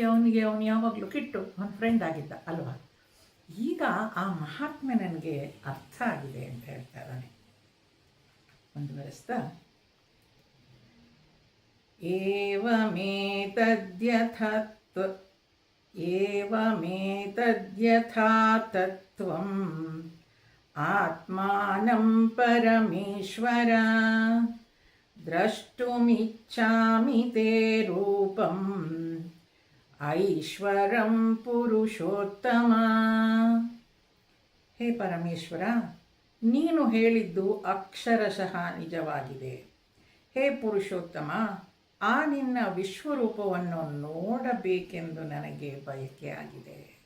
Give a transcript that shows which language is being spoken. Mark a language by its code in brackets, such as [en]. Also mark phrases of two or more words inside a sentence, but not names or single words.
[kn] ಅವನು ಯಾವಾಗಲೂ ಕಿಟ್ಟು ಅವನ ಫ್ರೆಂಡ್ ಆಗಿದ್ದ ಅಲ್ವಾ. ಈಗ ಆ ಮಹಾತ್ಮೆ ನನಗೆ ಅರ್ಥ ಆಗಿದೆ ಅಂತ ಹೇಳ್ತಾ ಇದ್ದಾನೆ. [sa] ಮುಂದುವರೆಸ್ತಾ, ಏವಮೇತದ್ಯಥಾ ತತ್ವಂ ಆತ್ಮಾನಂ ಪರಮೇಶ್ವರ ದ್ರಷ್ಟುಮಿಚ್ಛಾಮಿ ತೇ ರೂಪಂ ಐಶ್ವರಂ ಪುರುಷೋತ್ತಮ. [kn] ಹೇ ಪರಮೇಶ್ವರ, ನೀನು ಹೇಳಿದ್ದು ಅಕ್ಷರಶಃ ನಿಜವಾಗಿದೆ. ಹೇ ಪುರುಷೋತ್ತಮ, ಆ ನಿನ್ನ ವಿಶ್ವರೂಪವನ್ನು ನೋಡಬೇಕೆಂದು ನನಗೆ ಬಯಕೆ ಆಗಿದೆ.